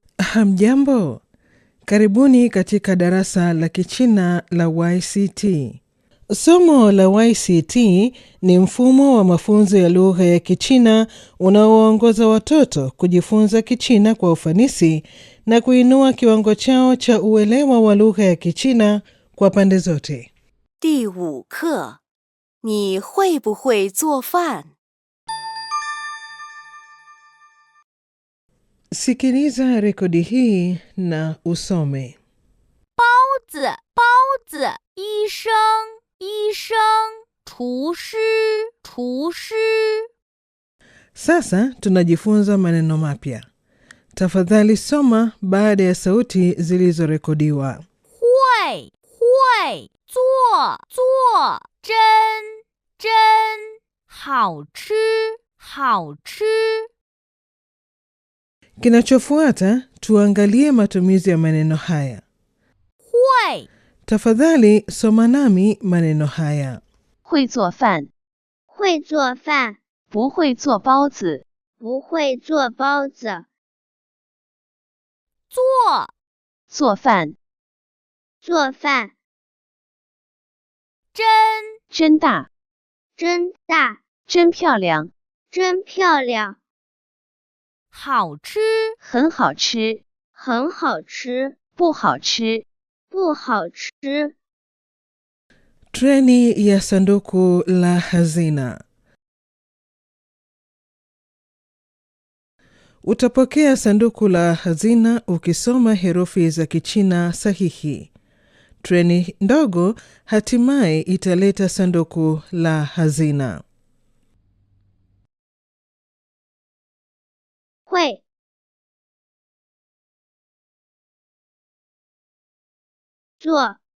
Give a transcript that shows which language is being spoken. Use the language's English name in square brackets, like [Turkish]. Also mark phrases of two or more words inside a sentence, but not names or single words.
[Swahili] Hamjambo, karibuni katika darasa la Kichina la YCT. Somo la YCT ni mfumo wa mafunzo ya lugha ya Kichina unaoongoza watoto kujifunza Kichina kwa ufanisi na kuinua kiwango chao cha uelewa wa lugha ya Kichina kwa pande zote. [Chinese] 第5课，你会不会做饭？ [Swahili] Sikiliza rekodi hii na usome. [Chinese] 包子，包子，医生，医生，厨师，厨师。 [Swahili] Sasa tunajifunza maneno mapya. Tafadhali soma baada ya sauti zilizorekodiwa. [Chinese] 会，会，做，做，真，真，好吃，好吃。 [Swahili] Kinachofuata tuangalie matumizi ya maneno haya. [Chinese] 会 [Swahili] Tafadhali soma nami maneno haya. [Chinese] 会做饭，会做饭，不会做包子，不会做包子。做，做饭，做饭，真，真大，真大，真漂亮，真漂亮，好吃，很好吃，很好吃，不好吃。不好吃。 [Swahili] Treni ya sanduku la hazina. Utapokea sanduku la hazina ukisoma herufi za Kichina sahihi. Treni ndogo hatimaye italeta sanduku la hazina. [Chinese] 会， 做，